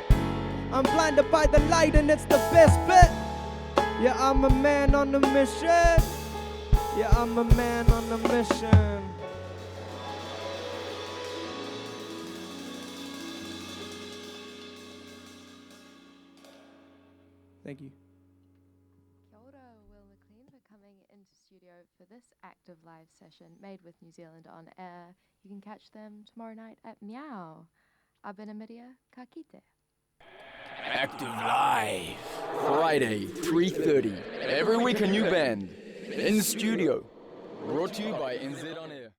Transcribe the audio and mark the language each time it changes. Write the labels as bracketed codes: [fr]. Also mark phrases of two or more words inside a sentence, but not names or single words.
[en] I'm blinded by the light and it's the best bet. Yeah, I'm a man on a mission. Yeah, I'm a man on a mission. Thank you. [mi] Kia ora, [en] Will McClean, for coming into studio for this active live session made with New Zealand On Air. You can catch them tomorrow night at Meow. [mi] Abena Miria, ka kite. [en] Active Live. Friday, 3:30. Every week a new band. In studio. Brought to you by NZ On Air.